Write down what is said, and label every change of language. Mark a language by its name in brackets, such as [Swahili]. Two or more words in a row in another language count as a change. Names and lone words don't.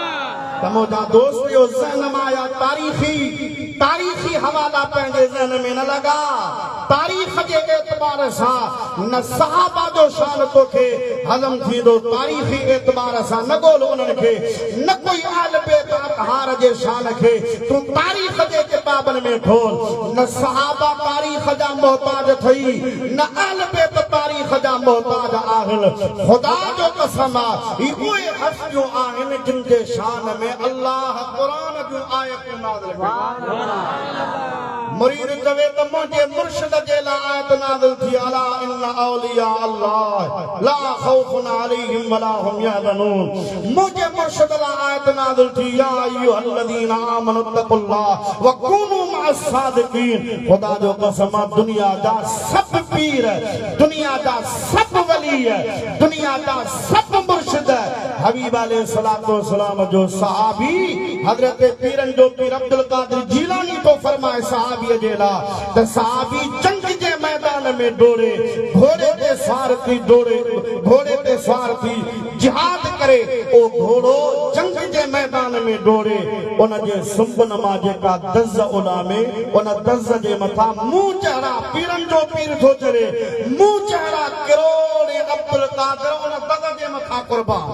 [Sindhi] तमोजा दोस्त जो ज़हन में आया तारीखी हवाला पंहिंजे ज़हन में न लगा तारीख़ जे एतबार सां न सहाबा जो शान तोखे हज़म थींदो तारीखी एतबार सां न ॻोल्ह उन्हनि खे न कोई आल बेत हार जे शान खे तूं तारीख़ जे किताबनि में खोल न सहाबा तारीख़ जा मोहताज थई न आल बेत तारीख़ जा मोहताज आहिनि। ख़ुदा जो कसम आहे उहे हस्तियूं आहिनि जिन जे शान में अल्लाह क़ुरान जूं आयतूं नाज़िल कयूं। मुरीद चवे त मुंहिंजे मुर्शिद जे लाइ आयत नाज़िल थी [Arabic] ألا إن أولياء الله لا خوف عليهم ولا هم يحزنون. [Sindhi] मुंहिंजे मुर्शिद लाइ आयत नाज़िल थी [Arabic] يا أيها الذين آمنوا اتقوا الله وكونوا مع الصادقين. [Sindhi] ख़ुदा जो कसम दुनिया जा सब पीर दुनिया जा सब वली दुनिया जा सब मुर्शिद हबीब [Arabic] عليه الصلاة والسلام [Sindhi] जो सहाबी हजरत पीरन जो पीर अब्दुल कादिर जीलानी तो फरमाए सहाबी जे लाइ त सहाबी जंग जे मैदान में दौड़े घोड़े ते सवार थी दौड़े घोड़े ते सवार थी जिहाद करे ओ घोड़ो जंग जे मैदान में दौड़े उन जे सुंबन मां जेका दज़ उॾामे उन दज़ जे मथां मुंहुं चढ़ा पीरन जो पीर थो चढ़े मुंहुं चढ़ा किरोड़े अब्दुल कादिर उन दज़ जे मथां कुर्बान।